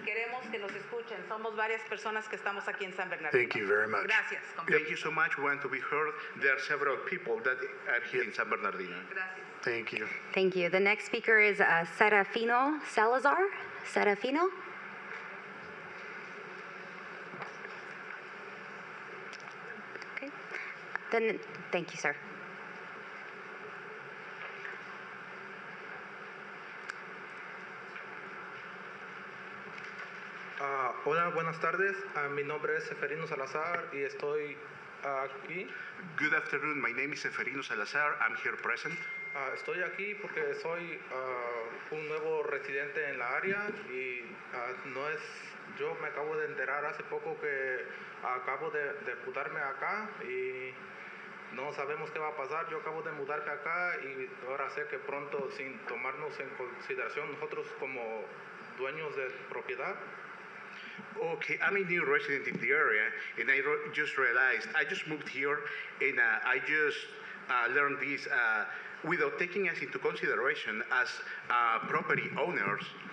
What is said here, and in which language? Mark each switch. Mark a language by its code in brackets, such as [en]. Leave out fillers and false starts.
[es] Queremos que nos escuchen. Somos varias personas que estamos aquí en San Bernardino. [en] Thank you very much. [es] Gracias. [en] Thank you so much. We want to be heard. There are several people that are here in San Bernardino. [es] Gracias. [en] Thank you. Thank you. The next speaker is Serafino Salazar. Serafino? Okay. Then, thank you, sir. [es] Hola, buenas tardes. Mi nombre es Seferino Salazar y estoy aquí. [en] Good afternoon. My name is Seferino Salazar. I'm here present. [es] Estoy aquí porque soy un nuevo residente en la área y no es, yo me acabo de enterar hace poco que acabo de mudarme acá y no sabemos qué va a pasar. Yo acabo de mudarme acá y ahora sé que pronto, sin tomarnos en consideración nosotros como dueños de propiedad. [en] Okay, I'm a new resident in the area, and I just realized I just moved here, and I just learned this without taking us into consideration as property owners.